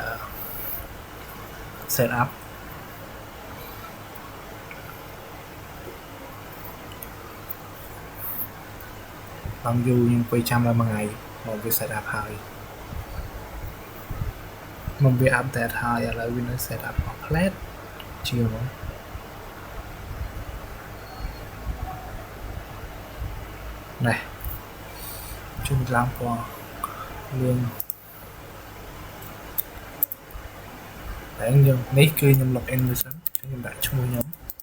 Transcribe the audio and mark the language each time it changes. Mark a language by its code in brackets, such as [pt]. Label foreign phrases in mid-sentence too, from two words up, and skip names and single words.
[en] set up [km] បងយូរយើងអង្គុយចាំដល់មួយថ្ងៃមកវា [en] set up [km] ហើយមកវា update ហើយឥឡូវវានៅ [en] set up complete [km] ជាមក ណែជុំឡើងពណ៌លឿងតែយើងនេះគឺខ្ញុំ [en] log in [km] មួយសិនខ្ញុំដាក់ឈ្មោះខ្ញុំ